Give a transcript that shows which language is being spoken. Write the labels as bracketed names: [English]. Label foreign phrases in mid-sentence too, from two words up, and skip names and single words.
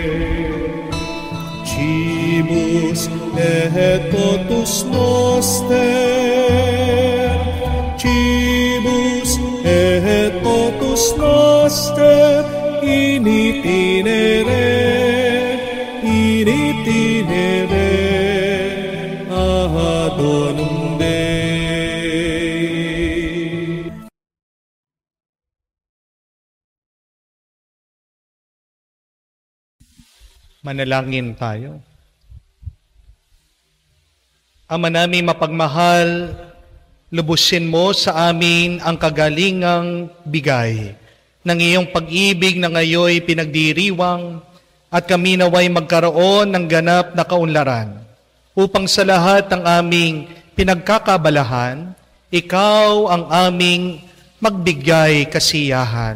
[Latin] Cibus et potus noster, cibus et potus noster, in itinere adonum Dei. [Filipino] Manalangin tayo. Ama namin mapagmahal, lubusin mo sa amin ang kagalingang bigay ng iyong pag-ibig na ngayoy pinagdiriwang, at kami naway magkaroon ng ganap na kaunlaran upang sa lahat ng aming pinagkakabalahan, ikaw ang aming magbigay kasiyahan.